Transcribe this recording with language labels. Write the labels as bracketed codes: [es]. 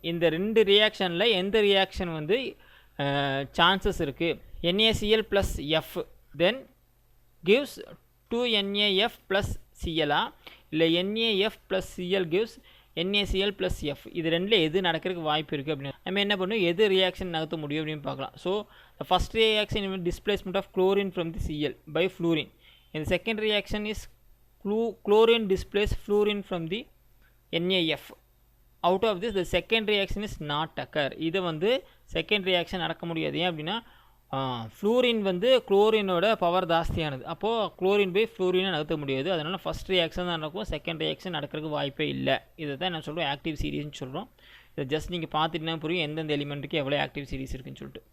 [ta] இந்த ரெண்டு ரியாக்ஷனில் எந்த ரியாக்ஷன் வந்து சான்சஸ் இருக்குது, NaCl + F தென் கிவ்ஸ் 2NaF + Cl இல்லை [en] NaF + Cl gives NaCl + F. [ta] இது ரெண்டில் எது நடக்கிறதுக்கு வாய்ப்பு இருக்குது அப்படின்னு நம்ம என்ன பண்ணுவோம், எது ரியாக்ஷன் நகர்த்த முடியும் அப்படின்னு பார்க்கலாம். So [en] the first reaction is displacement of chlorine from the Cl by fluorine. And the second reaction is chlorine displaces fluorine from the NaF. Out of this the second reaction is not occur. [ta] இது வந்து second reaction நடக்க முடியாது. ஏன் அப்படின்னா fluorine வந்து குளோரினோட power ஜாஸ்தியானது. அப்போது chlorine போய் ஃப்ளூரினை நகர்த்த முடியாது. அதனால் ஃபஸ்ட் ரியாக்ஷன் தான் நடக்கும், செகண்ட் ரியாக்ஷன் நடக்கிறதுக்கு வாய்ப்பே இல்லை. இதை தான் என்ன சொல்கிறோம் ஆக்டிவ் சீரிஸ்ன்னு சொல்கிறோம். இதை ஜஸ்ட் நீங்கள் பார்த்துட்டுனா புரியும் எந்தெந்த எலிமெண்ட்டுக்கு எவ்வளோ ஆக்டிவ் சீரிஸ் இருக்குன்னு சொல்லிட்டு.